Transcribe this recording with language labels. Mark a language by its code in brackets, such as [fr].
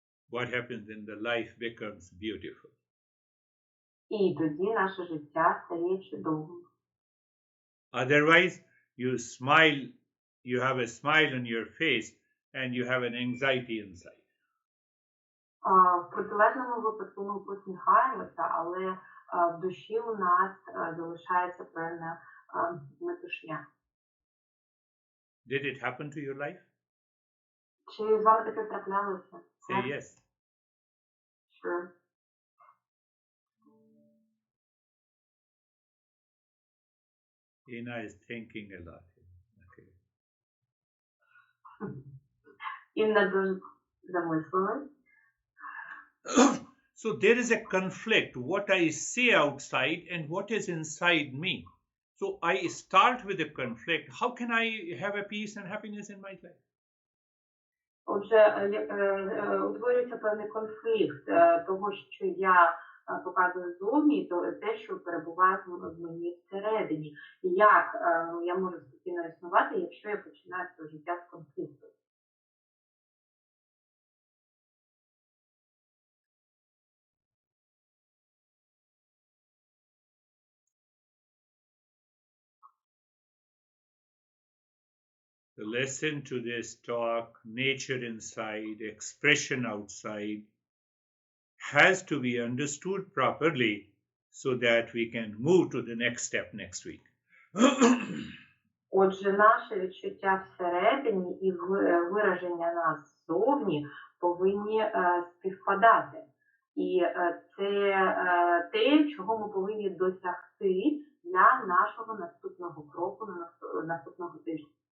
[en] What happens in the life becomes beautiful. [uk] І тоді наше життя стає чудовим. [en] Otherwise, you smile, you have a smile on your face and you have an anxiety inside. [uk] В протилежному випадку ми посміхаємося, але в душі у нас залишається певна метушня. [en] Did it happen to your life? [uk] Чи з вами таке траплялося? [en] Say yes. Sure. Ina is thinking a lot. Okay. [uk] Інна дуже замислилась. [en] So there is a conflict, what I say outside and what is inside me. So I start with a conflict. How can I have a peace and happiness in my life? [uk] Отже, утворюється певний конфлікт того, що я показує зовні, то те, що перебуває в мені всередині. І як я можу спокійно існувати, якщо я починаю своє життя з конфлікту? [en] To listen to this talk, nature inside, expression outside, has to be understood properly so that we can move to the next step next week. [uk] Отже, наше відчуття всередині і вираження нас ззовні повинні співпадати. І це те, чого ми повинні досягти для нашого наступного кроку, наступного тижня.